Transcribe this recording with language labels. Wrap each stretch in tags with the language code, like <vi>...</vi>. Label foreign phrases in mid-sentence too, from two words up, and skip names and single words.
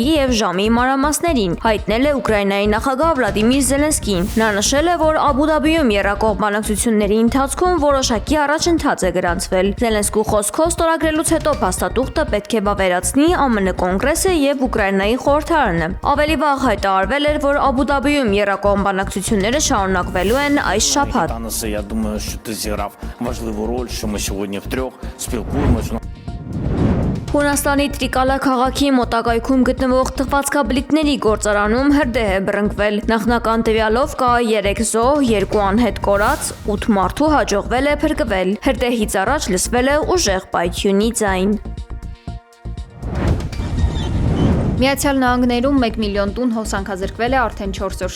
<hy>եւ ժամի մանրամասներին, հայտնել է Ուկրաինայի նախագահ Վլադիմիր Զելենսկին։ Նա նշել է, որ Աբու Դաբիում եռակողմ բանակցությունների ընթացքում որոշակի առաջընթաց է գրանցվել։ Զելենսկու խոսքով ստորագրելուց հետո փաստաթուղթը պետք է վավերացնի ԱՄՆ կոնգրեսը եւ Ուկրաինայի խորհրդարանը։ Ավելի վաղ հայտարարվել էր, որ Աբու Դաբիում եռակողմ բանակցությունները շարունակվելու են այս շաբաթ։</hy> <uk>Я думаю, що ти зіграв важливу роль, що ми сьогодні втрьох спілкуємося.</uk> <hy>Հունաստանի Տրիկալա քաղաքի մոտակայքում գտնվող թխվածքաբլիթների գործարանում հրդեհ է բռնկվել։ Նախնական տվյալով կա 3 զոհ, 2 անհետ կորած, 8 մարդու հաջողվել է փրկվել։ Հրդեհից առաջ լսվել է ուժեղ պայթյունի ձայն։ Միացյալ Նահանգներում 1 միլիոն տուն հոսանքազրկվել է արդեն 4 օր</hy>